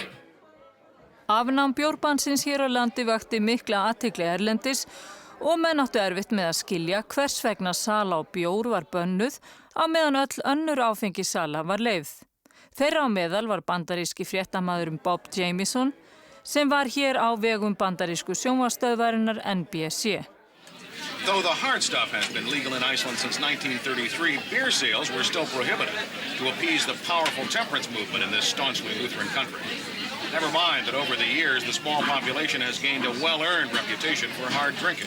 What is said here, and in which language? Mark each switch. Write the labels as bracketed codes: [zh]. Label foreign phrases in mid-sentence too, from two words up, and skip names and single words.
[is] Afnám bjórbannsins hér á landi vakti mikla athygli erlendis og menn áttu erfitt með að skilja hvers vegna sala á bjór var bönnuð á meðan öll önnur áfengissala var leyfð. Þeirra á meðal var bandaríski fréttamaðurinn Bob Jamieson sem var hér á vegum bandarísku sjónvarpsstöðvarinnar NBC. [en] Though the hard stuff has been legal in Iceland since 1933, beer sales were still prohibited to appease the powerful temperance movement in this staunchly Lutheran country. Never mind that over the years, the small population has gained a well-earned reputation for hard drinking.